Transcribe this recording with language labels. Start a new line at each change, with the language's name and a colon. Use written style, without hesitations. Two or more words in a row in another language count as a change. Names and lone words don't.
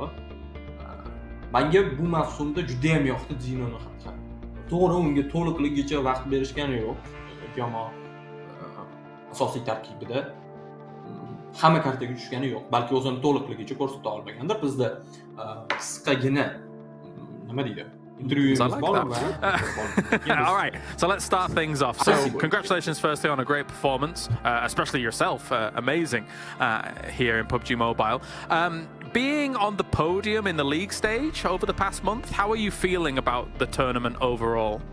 Uzbek: Menga bu mavsumda juda ham yoqdi Zinoni xatti. To'g'ri, unga to'liqligicha vaqt berishgani yo'q. Jamoa asosiy tarkibida hamma kartaga tushgani yo'q. Balki o'zini to'liqligicha ko'rsata olmagandir. Bizda qisqagina nima deydi?
English: All right, so let's start things off. So, congratulations firstly on a great performance, especially yourself, amazing here in PUBG Mobile. Being on the podium in the league stage over the past month, how are you feeling about the tournament overall?